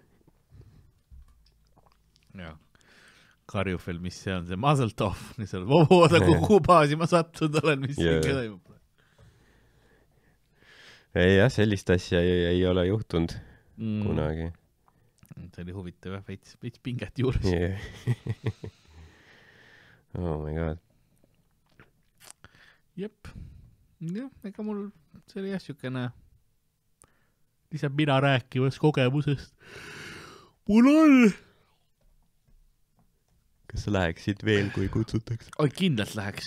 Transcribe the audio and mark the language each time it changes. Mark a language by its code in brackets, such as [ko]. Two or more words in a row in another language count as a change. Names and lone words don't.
[et] Jah. Karjufel, mis see on, see Mazeltov, mis on, oota, kuhu baasi ma sattunud olen, mis siin ka toimub. ei jah, sellist asja ei ole juhtunud kunagi. See oli huvitav, veits pinget juures. [en] Yeah. Oh my god. [et] Jep. Jah, ega mul see oli jah siukene lihtsalt mina rääkimas kogemusest. Mul on. Kas sa läheksid veel, kui kutsutakse? Oi, kindlalt läheks.